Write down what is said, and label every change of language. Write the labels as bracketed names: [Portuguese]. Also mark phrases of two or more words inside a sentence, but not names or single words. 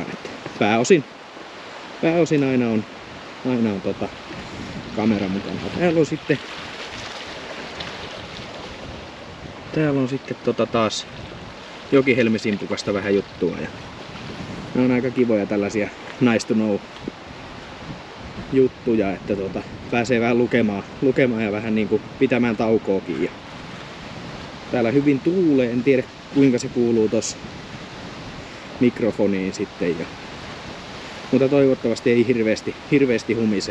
[Finnish] Että pääosin aina on kamera mukana. Täällä on sitten taas Jokihelmi-simpukasta vähän juttua ja ne on aika kivoja tällaisia [English] nice to know [Finnish] juttuja, että pääsee vähän lukemaan ja vähän niinku pitämään taukoakin. Ja täällä hyvin tuulee, en tiedä kuinka se kuuluu tossa mikrofoniin sitten. Mutta toivottavasti ei hirveästi humise.